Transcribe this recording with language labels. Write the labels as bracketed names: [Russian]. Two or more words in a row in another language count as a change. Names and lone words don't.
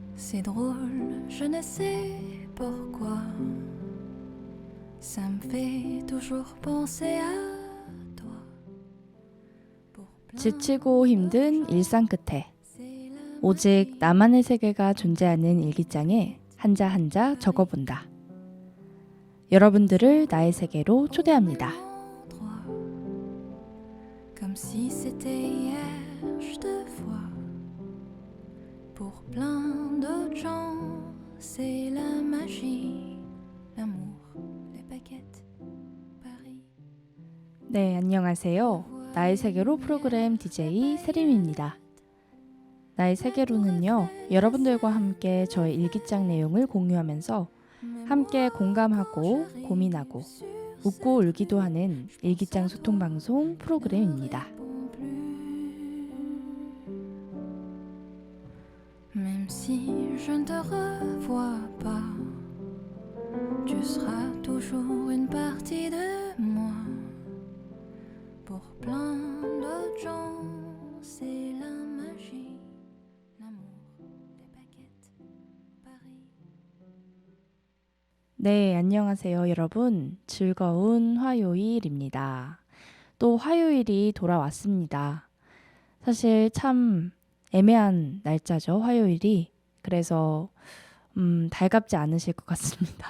[French] C'est drôle, je ne sais pourquoi. Ça me fait toujours penser à toi. [Korean] 지치고 힘든 일상 끝에 오직 나만의 세계가 존재하는 일기장에 한자 한자 적어본다. 여러분들을 나의 세계로 초대합니다. [French] Comme si c'était hier, je te vois. Pour plein d'autres gens, c'est la magie, l'amour, les baguettes, Paris. [Korean] 네, 안녕하세요. 나의 세계로 프로그램 DJ 세림입니다. 나의 세계로는요, 여러분들과 함께 저의 일기장 내용을 공유하면서 함께 공감하고 고민하고 웃고 울기도 하는 일기장 소통 방송 프로그램입니다. [French] Même si je ne te revois pas, tu seras toujours une partie de moi. Pour plein d'autres gens, c'est la magie, l'amour, les baguettes, Paris. [Korean] 네, 안녕하세요, 여러분. 즐거운 화요일입니다. 또 화요일이 돌아왔습니다. 사실 참 애매한 날짜죠, 화요일이. 그래서 달갑지 않으실 것 같습니다.